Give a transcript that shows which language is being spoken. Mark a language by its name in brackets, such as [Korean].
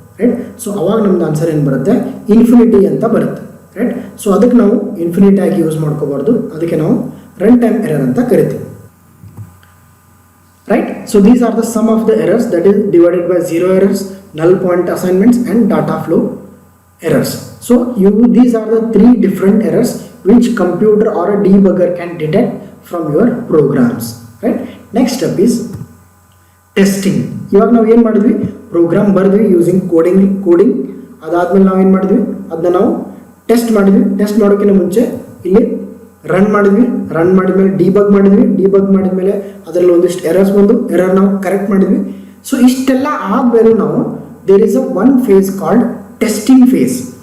[Kannada] Right, so ಅವಾಗ ನಮ್ದು answer ಏನು ಬರುತ್ತೆ, ಇನ್ಫಿನಿಟಿ ಅಂತ ಬರುತ್ತೆ. ರೈಟ್, ಸೊ ಅದಕ್ಕೆ ನಾವು ಇನ್ಫಿನಿಟಿ ಆಗಿ ಯೂಸ್ ಮಾಡ್ಕೋಬಾರ್ದು, ಅದಕ್ಕೆ ನಾವು ರನ್ ಟೈಮ್ ಎರರ್ ಅಂತ ಕರಿತೀವಿ. [English] Right, so these are the sum of the errors, that is divided by 0 errors, null point assignments and data flow errors. So these are the 3 different errors which computer or a debugger can detect from your programs, right? Next step is testing. [Kannada] ಇವಾಗ ನಾವು ಏನು ಮಾಡಿದ್ವಿ, program ಬರೆದ್ವಿ using coding ಅದಾದ್ಮೇಲೆ ನಾವು ಏನು ಮಾಡಿದ್ವಿ, ಅದನ್ನ ನಾವು ಟೆಸ್ಟ್ ಮಾಡಿದ್ವಿ. ಟೆಸ್ಟ್ ಮಾಡೋಕ್ಕಿಂತ ಮುಂಚೆ ಇಲ್ಲಿ ರನ್ ಮಾಡಿದ್ಮೇಲೆ ಡಿಬಗ್ ಮಾಡಿದ್ಮೇಲೆ ಅದರಲ್ಲಿ ಒಂದಿಷ್ಟು ಎರರ್ಸ್ ಬಂದು ಎರರ್ ನಾವು ಕರೆಕ್ಟ್ ಮಾಡಿದ್ವಿ. ಸೊ ಇಷ್ಟೆಲ್ಲ ಆದಮೇಲೆ ನಾವು [English] There is one phase called testing phase.